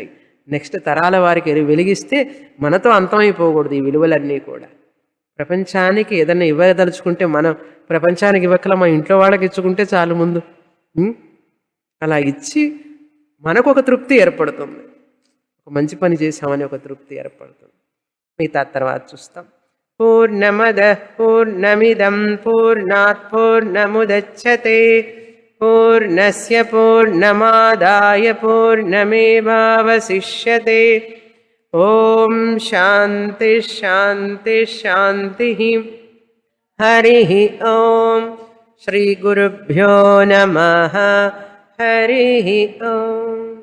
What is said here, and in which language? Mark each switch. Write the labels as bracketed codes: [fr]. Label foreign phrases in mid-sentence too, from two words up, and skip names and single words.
[te] నెక్స్ట్ తరాల వారికి వెలిగిస్తే మనతో అంతమైపోకూడదు ఈ విలువలన్నీ కూడా. ప్రపంచానికి ఏదైనా ఇవ్వదలుచుకుంటే మనం ప్రపంచానికి ఇవ్వకల మా ఇంట్లో వాళ్ళకి ఇచ్చుకుంటే చాలు ముందు. అలా ఇచ్చి మనకు ఒక తృప్తి ఏర్పడుతుంది, ఒక మంచి పని చేసామని ఒక తృప్తి ఏర్పడుతుంది. మిగతా తర్వాత చూస్తాం. [sa] పూర్ణమద పూర్ణమిదం పూర్ణాత్ పూర్ణముదచ్యతే పూర్ణస్య పూర్ణమాదాయ పూర్ణమేవావశిష్యతే. ఓం శాంతి శాంతి శాంతి. హరి ఓం. శ్రీ గురుభ్యో నమః. హరి ఓం.